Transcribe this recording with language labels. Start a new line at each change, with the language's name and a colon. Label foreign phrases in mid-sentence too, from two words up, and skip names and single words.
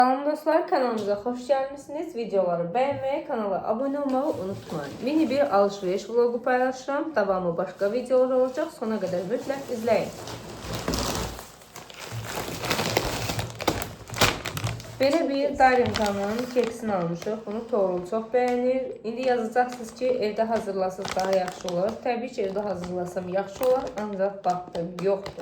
Turkish: Salam dostlar, kanalımıza hoş gelmişsiniz. Videoları beğenmeyi, kanala abone olmayı unutmayın. Mini bir alışveriş vlogu paylaşacağım. Devamı başka videolar olacak. Sona kadar mütləq izleyin.
Azerbaijani: Belə bir Darinkanın keksini almışıq. Bunu Toğrul çox beğenir. İndi yazacaqsınız ki, evdə hazırlasınız daha yaxşı olar. Təbii ki, evdə hazırlasam yaxşı olar. Ancaq vaxtım yoxdur.